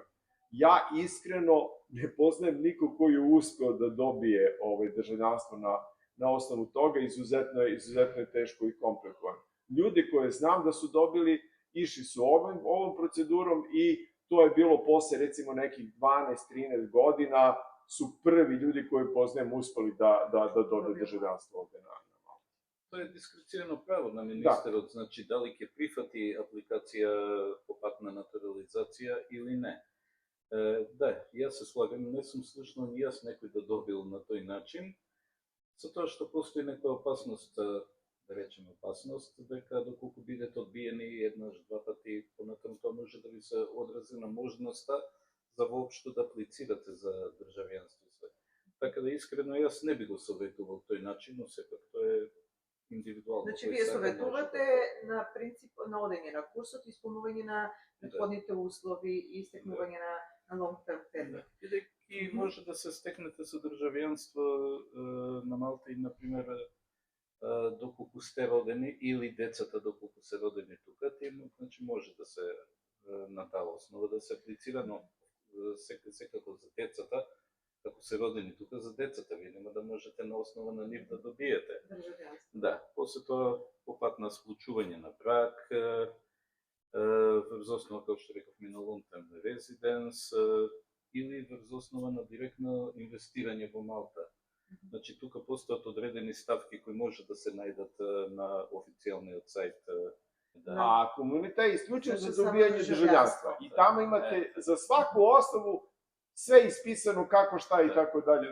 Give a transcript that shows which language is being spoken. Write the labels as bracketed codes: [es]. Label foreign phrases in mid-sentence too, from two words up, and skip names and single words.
[sr] Ja iskreno ne poznajem nikog koji je uspeo da dobije državljanstvo na osnovu toga, izuzetno je teško i komplikovano. Ljudi koje znam da su dobili, išli su ovom procedurom i to je bilo posle recimo nekih 12-13 godina su prvi ljudi koji poznajem uspeli da dobiju državljanstvo ovde na Malti. To je diskrecijono pravo [mk] на министерот, значи дали ќе прифати апликација по пат на натурализација или не. Да, јас се слагам, не сум слушнал ни јас некој да добил на тој начин, за тоа што постои некоја опасност, да речеме опасност, дека доколку бидете одбиени еднаш, два пати, понатаму тоа може да ви се одрази на можноста за воопшто да аплицирате за државјанство. Така да искрено јас не би го советувал тој начин, но сепак тоа е индивидуално. Значи, вие советувате на принцип на одење на курсот, исполнување на предходните услови и истекнување на [en] long term permit. [mk] и може да се стекнете со државјанство на Малта и, например, доколку сте родени или децата доколку се родени тука, значи може да се на таа основа да се аплицира, но секако за децата, ако се родени тука, за децата ви нема да можете на основа на нив да добиете. Да, после тоа по пат на склучување на брак, врз основа, како што реков, на [en] long term residence [mk] или врз основа на директно инвестирање во Малта. Значи, тука постојат одредени ставки кои може да се најдат на официјалниот сајт. Да. [sr] А комунита е исклучен за добијање државјанства. И тамо имате за сваку основу све исписано како шта и така дале.